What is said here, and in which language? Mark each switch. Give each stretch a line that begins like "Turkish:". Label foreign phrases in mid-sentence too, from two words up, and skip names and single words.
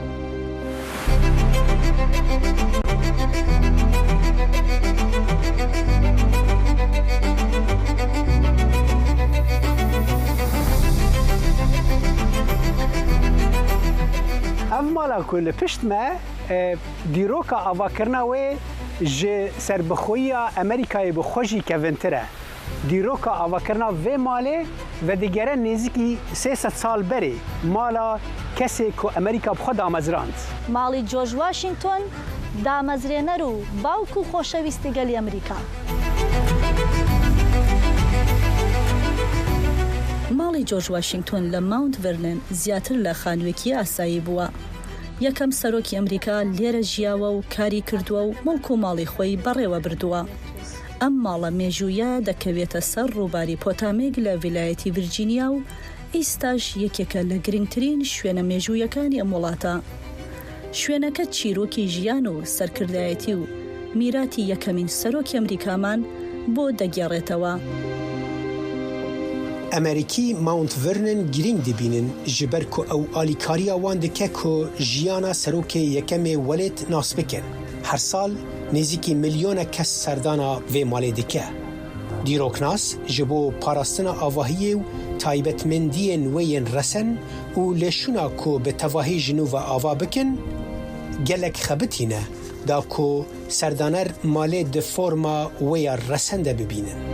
Kurdish: مالا کو li pişt me dîroka avakirina wê ji serbixweyiya Amerîkayê bi xwe jî kevintir e. Dîroka avakirina vê malê vedigere nêzîkî 300 sal berê mala kesê ku Amerîka bi xwe damezrand.
Central Kurdish: ماڵی جۆرج واشنتن دامەزرێنەر و باوک و خۆشەویستی گەلی ئەمریکا. ماڵی جۆرج واشنگتن لە ماونت ڤێرنن زیاتر لە خانوویەکی ئاسایی بووە. یەکەم سەرۆکی ئەمریکا لێرە ژیاوە و کاری کردووە و مڵک و ماڵی خۆی بەڕێوە بردووە. ئەم ماڵە مێژوویە دەکەوێتە سەر ڕووباری پۆتامێک لە ویلایەتی ڤیرجینیا و ئیستاش یەکێکە لە گرنگترین شوێنە مێژوویەکانی ئەم وڵاتە. شوێنەکە چیرۆکی ژیان و سەرکردایەتی و میراتی یەکەمین سەرۆکی ئەمریکامان بۆ دەگێڕێتەوە. ئەمریکی ماونت ڤێرنن گرنگ دەبینن
Kurdish: ji ber ku ew alîkariya wan dike ku jiyana serokê yekemê welêt nas bikin. Her sal nêzîkî milyonek kes serdana vê malê dike. Dîroknas ji bo parastina avahiyê û taybetmendiyên wê yên resen û lêşûna ku bi tevahî ji nû ve ava bikin, gelek xebitîne da ku serdaner malê di forma wê ya resen de bibînin.